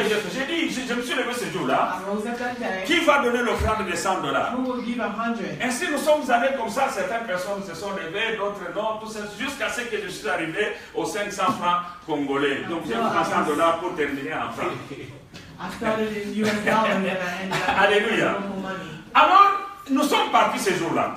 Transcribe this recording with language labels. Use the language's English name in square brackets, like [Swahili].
[English] offerings. [French] j'ai dit, je me suis levé ce jour-là. [English] I rose up that day. [French] Qui va donner l'offrande de $100? [English] Who will give 100? [French] Ainsi, nous sommes allés comme ça, certaines personnes se sont levées, d'autres non, tout ça, jusqu'à ce que je suis arrivé aux 500 francs congolais. Donc j'ai pris $100 pour terminer en francs. [English] I started in US dollars and I ended up Alléluia. with local money. [French] Alors, nous sommes partis ce jour-là.